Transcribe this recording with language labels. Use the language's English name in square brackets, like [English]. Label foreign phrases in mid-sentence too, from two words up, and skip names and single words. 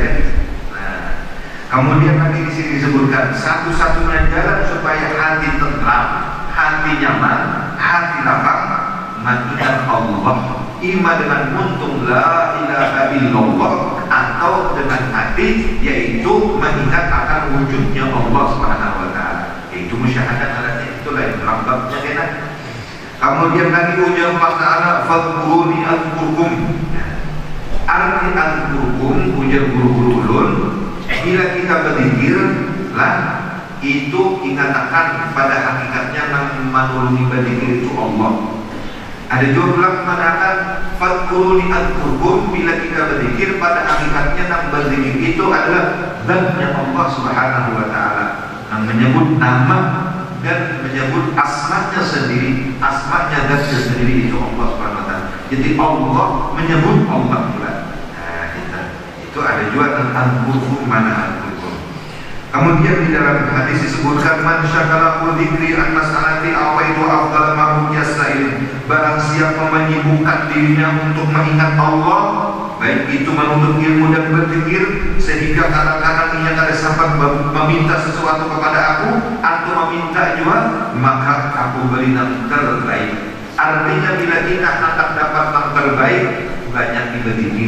[Indonesian] Nah, kemudian nanti di sini disebutkan satu-satunya jalan supaya hati tenteram, hati nyaman, hati lapang, mengingat Allah. Ima dengan untung [Arabic] la ilaha illallah, [Indonesian] atau dengan hati yaitu mengingat akan wujudnya Allah [Arabic] Subhanahu wa taala, [Indonesian] yaitu musyahadah alatnya. [Banjar] Itulah yang rambabnya kena. [Indonesian] Kemudian lagi ujar Allah taala [Arabic] fadhkuruni azkurkum. [Banjar] Arti azkurkum ujar guru-guru ulun, bila kita berzikir lah itu ingatakan pada hakikatnya yang menulungi berzikir itu Allah. [Indonesian] Ada juga ulama mengatakan [Arabic] fadkuruni adkurkum, [Indonesian] bila kita berzikir pada hakikatnya yang berzikir itu adalah zatnya Allah [Arabic] Subhanahu wa taala, [Indonesian] yang menyebut nama dan menyebut asmanya sendiri, asmanya zatnya sendiri itu Allah [Arabic] Subhanahu wa taala. [Indonesian] Jadi Allah menyebut Allah pula. Nah, itu ada juga tentang adkurkum, mana adkurkum. Kemudian di dalam hadis disebutkan [Arabic] man syakala dzikri an mas'alati awaitu afdal ma yasail, [Indonesian] barang siapa menyibukkan dirinya untuk mengingat Allah, baik itu menuntut ilmu dan berzikir, sehingga kadang-kadang ia ada sempat meminta sesuatu kepada aku atau meminta juga, maka aku beri yang terbaik. Artinya bila kita hendak dapat yang terbaik, banyak berzikir.